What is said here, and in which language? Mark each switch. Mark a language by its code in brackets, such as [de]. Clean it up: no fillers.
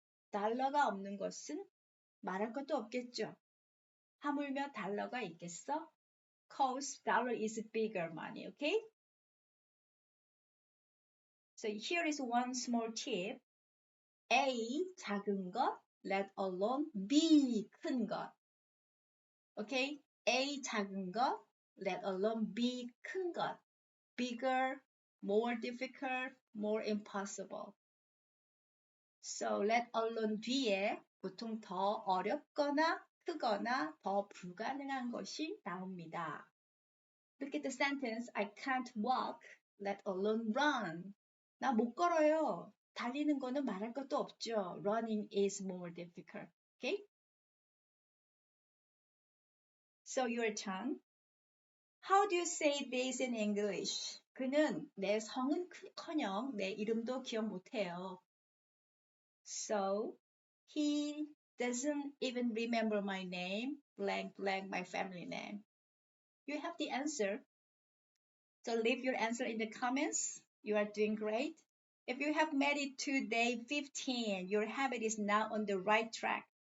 [ko] 달러가 없는 것은 말할 것도 없겠죠. 하물며 달러가 있겠어? [en] Cause dollar is bigger money, okay? So here is one small tip. A, [ko] 작은 것, [en] let alone B, [ko] 큰 것. [en] Okay? A, [ko] 작은 것, [en] let alone B, [ko] 큰 것. [en] Bigger, more difficult, more impossible. So let alone [ko] 뒤에 보통 더 어렵거나 크거나 더 불가능한 것이 나옵니다. [en] Look at the sentence. I can't walk, let alone run. [ko] 나 못 걸어요. 달리는 거는 말할 것도 없죠. [en] Running is more difficult. Okay? So your turn. How do you say this in English? [ko] 그는 내 성은 커녕 내 이름도 기억 못해요. [en] So he doesn't even remember my name, blank, blank, my family name. You have the answer. So leave your answer in the comments. You are doing great. If you have made it to day 15, your habit is now on the right track.